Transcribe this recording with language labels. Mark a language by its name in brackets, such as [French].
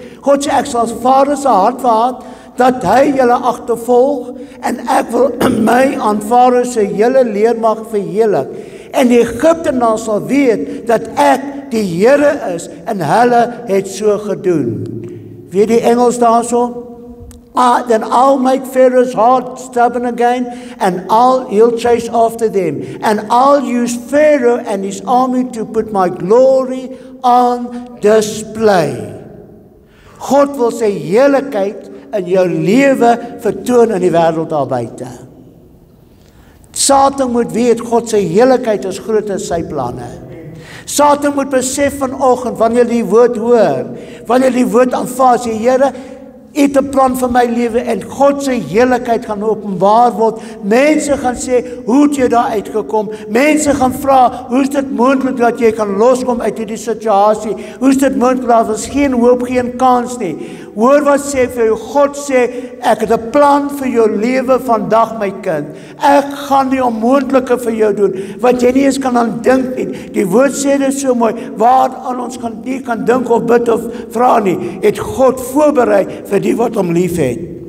[Afrikaans] God sê, ek sal Farao se hart verhard, dat hy julle agtervolg, en ek wil my aan Farao se hele leermag verheerlik. En die Egiptenaars sal weet, dat ek die Here is, en hulle het so gedoen. Weet die Engels daarso? [English] Then I'll make Pharaoh's heart stubborn again, and he'll chase after them. And I'll use Pharaoh and his army to put my glory on display. [Afrikaans] God wil sy heiligheid in jou lewe vertoon in die wêreld daar buite. Satan moet weet, God sy heiligheid is groter as sy planne. Satan moet besef vanoggend, wanneer die woord hoor, wanneer die woord aanvaar, sê Here, U het 'n plan vir my lewe en God se heiligheid gaan openbaar word. Mense gaan sê, hoe het jy daar uitgekom? Mense gaan vra, hoe is dit moontlik dat jy kan loskom uit hierdie situasie? Hoe is dit moontlik, daar is geen hoop, geen kans nie? Hoor wat sê vir jou, God sê, ek het 'n plan vir jou lewe vandag, my kind. Ek gaan die onmoontlike vir jou doen, wat jy nie eens kan aan dink nie. Die woord sê dit so mooi, waar aan ons nie kan dink of bid of vra nie, het God voorberei vir die wat hom lief het.